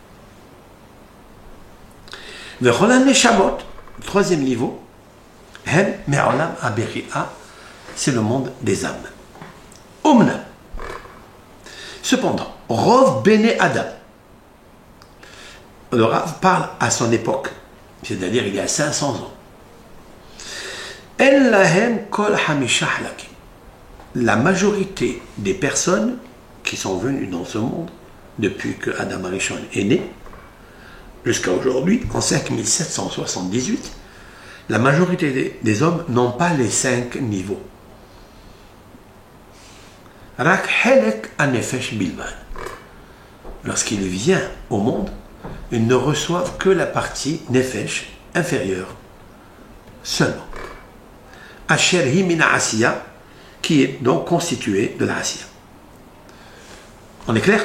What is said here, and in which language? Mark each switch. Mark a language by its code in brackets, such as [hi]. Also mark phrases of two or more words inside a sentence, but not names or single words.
[fr] Le [he] כולן נשמות, [fr] le 3e niveau, [he] הם מעולם הבריאה, [fr] c'est le monde des âmes. Omna. Cependant, [he] רוב בני אדם. [fr] Le Rav parle à son époque, c'est-à-dire il y a 500 ans. [he] אין להם כל חמשה חלקים. [fr] La majorité des personnes qui sont venues dans ce monde, depuis que Adam Arishon est né, jusqu'à aujourd'hui, en 5778, la majorité des hommes n'ont pas les 5 niveaux. [he] רק חלק הנפש בלבד. [fr] Lorsqu'il vient au monde, ils ne reçoivent que la partie nefesh inférieure seulement. [he] אשר היא מן עשיה, [fr] qui est donc constituée de la asiya. On est clair?